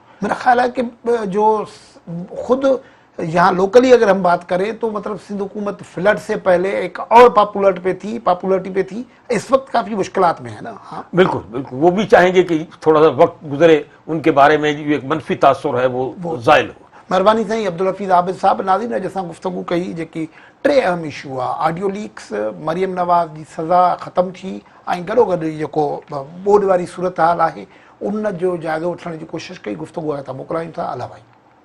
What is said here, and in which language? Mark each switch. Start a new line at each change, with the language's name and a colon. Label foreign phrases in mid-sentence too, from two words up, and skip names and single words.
Urdu: میرا خیال ہے کہ جو خود یہاں لوکلی اگر ہم بات کریں تو مطلب سندھ حکومت فلڈ سے پہلے ایک اور پاپولرٹی پہ تھی، اس وقت کافی مشکلات میں ہے نا. ہاں بالکل بالکل، وہ بھی چاہیں گے کہ تھوڑا سا وقت گزرے، ان کے بارے میں جو ایک منفی تاثر ہے وہ زائل ہو. مہربانی سائیں عبدالحفیظ عابد صاحب. ناظرین نے جیسا گفتگو کہی
Sindhi: जेकी 3 अहम इशू आहे:
English: audio leaks,
Sindhi: मरियम नवाज़ जी सज़ा ख़तमु थी, ऐं गॾोगॾु जेको ॿोॾि वारी सूरत हाल आहे उन जो जाइज़ो वठण जी कोशिशि कई. गुफ़्तगू आहे त मोकिलायूं था. अला भाई.